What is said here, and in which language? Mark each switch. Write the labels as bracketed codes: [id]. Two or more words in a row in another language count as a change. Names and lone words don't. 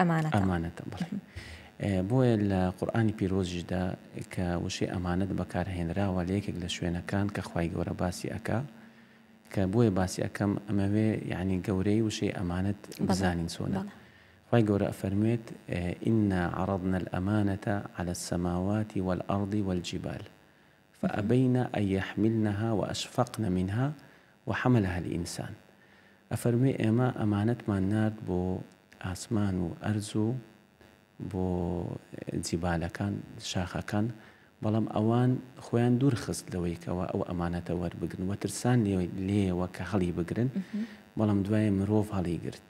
[ckb] ئەمانەتە بۆیە لە قورئانی پیرۆزیشدا کە وشەی ئەمانەت بەکارهێنراوە لە یەکێک لە شوێنەکان کە خوای گەورە باسی ئەکا کە بۆیە باسی ئەەکەم ئەمەوێ یعنی گەورەی وشەی ئەمانەت بزانین چۆنە خوای گەورە ئەفەرمێت ئینا [ar] عرضنا الأمانة على السماوات والأرض والجبال فأبين أن يحملنها وأشفقن منها وحملها الإنسان [ckb] ئەفەرمێ ئێمە ئەمانەتمان نارد بۆ ئاسمان و ئەرز و بۆ جیبالەکان شاخەکان بەڵام ئەوان خۆیان دوور خست لەوەیکەوە ئەو ئەمانەتە وەربگرن و ترسان لێەوە کە هەڵی بگرن بەڵام دوایە مرۆڤ هەڵی گرت.